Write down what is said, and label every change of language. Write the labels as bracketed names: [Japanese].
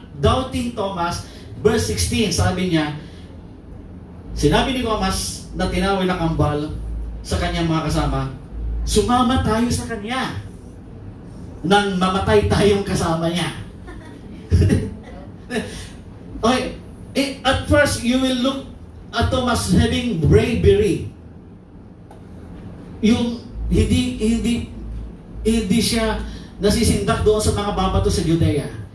[Filipino] doubting Thomas, verse 16, sabi niya, sinabi ni Thomas na tinawag na kambal sa kanyang mga kasama, sumama tayo sa kanya nang mamatay tayong kasama niya. [English] Okay, at first you will look at Thomas having bravery. [Filipino] Yung hindi siya nasisindak doon sa mga babato sa Judea.